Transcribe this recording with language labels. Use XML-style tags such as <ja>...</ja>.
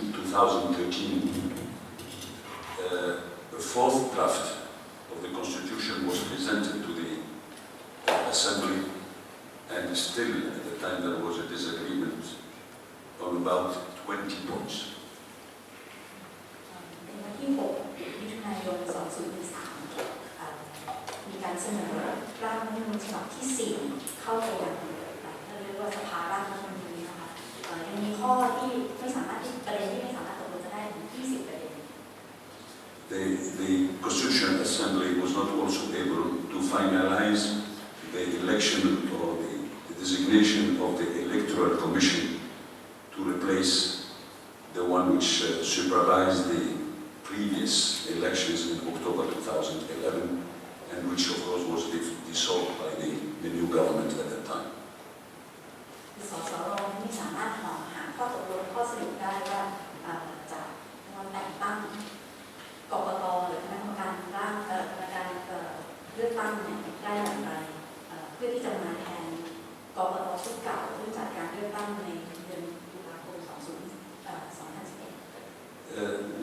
<en>2013, the fourth draft of the Constitution was presented to the Assembly, and still at the time there was a disagreement on about 20 points.</en> <th>ในวันที่ 6 มิถุนายน 2013 มีการเสนอร่างรัฐธรรมนูญฉบับที่ 4 เข้าไปยังเรียกว่าสภาร่างรัฐธรรมนูญนะคะยังมีข้อที่ไม่สามารถที่ประเด็นที่ไม่สามารถตกลงจะได้ถึง 20 ประเด็น</th> <en>The Constitutional Assembly was not also able to finalize the election or the designation of the Electoral Commission to replace the one which supervised the previous elections in October 2011, and which of course was dissolved by the new government at that time.</en> <th>สสรไม่สามารถหาข้อตกลงข้อสรุปได้ว่าจะแต่งตั้งกกต. หรือคณะกรรมการร่างคณะกรรมการเลือกตั้งเนี่ยได้อย่างไรเพื่อที่จะมาแทนกกต. ชุดเก่าที่จัดการเลือกตั้งในเดือนตุลาคม 2011</th>